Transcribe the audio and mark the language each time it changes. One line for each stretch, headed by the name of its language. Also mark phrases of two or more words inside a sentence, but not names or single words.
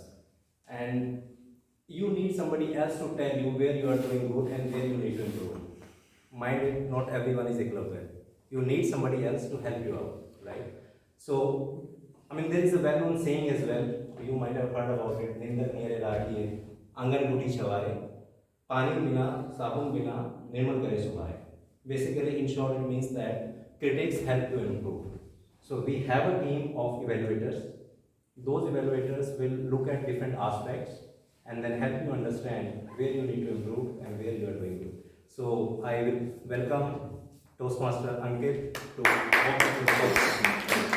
English: And you need somebody else to tell you where you are doing good and where you need to improve. Mind it, not everyone is a club head. You need somebody else to help you out, right? So, I mean, there is a well-known saying as well. You might have heard about it.
Hindi: निंदर नियरे लाती, आँगन गुटी चवारे, पानी बिना, साबुन बिना, निर्मल करे सुभरे.
English: Basically, in short, it means that critics help you improve. So we have a team of evaluators. Those evaluators will look at different aspects and then help you understand where you need to improve and where you are doing good. So I will welcome Toastmaster Ankit to walk us through the process.